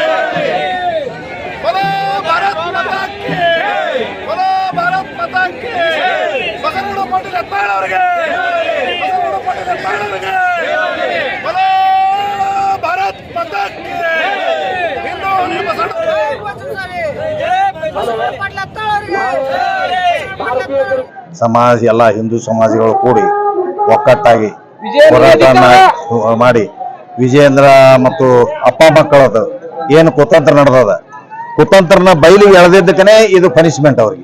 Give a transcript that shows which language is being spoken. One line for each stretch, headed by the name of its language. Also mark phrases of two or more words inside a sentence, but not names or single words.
Hindi: बोलो भारत माता की बोलो भारत माता की
Kannada: ಬಸನಗೌಡ ಪಾಟೀಲ್ ಯತ್ನಾಳ್ ಅವರಿಗೆ ಬಸನಗೌಡ ಪಾಟೀಲ್ ಯತ್ನಾಳ್ ಅವರಿಗೆ
Hindi: बोलो भारत माता की
Kannada: ಹಿಂದೂ ಹುಲಿ ಬಸನಗೌಡ ಪಾಟೀಲ್ ಯತ್ನಾಳ್ ಅವರಿಗೆ ಸಮಾಜ ಎಲ್ಲ ಹಿಂದೂ ಸಮಾಜಗಳು ಕೂಡಿ ಒಕ್ಕಟ್ಟಾಗಿ ಹೋರಾಟ ಮಾಡಿ ವಿಜಯೇಂದ್ರ ಮತ್ತು ಅಪ್ಪ ಮಕ್ಕಳದು ಏನು ಕುತಂತ್ರ ನಡೆದದ ಕುತಂತ್ರನ ಬಯಲಿಗೆ ಎಳೆದಿದ್ದಕ್ಕನೇ ಇದು ಪನಿಷ್ಮೆಂಟ್ ಅವ್ರಿಗೆ.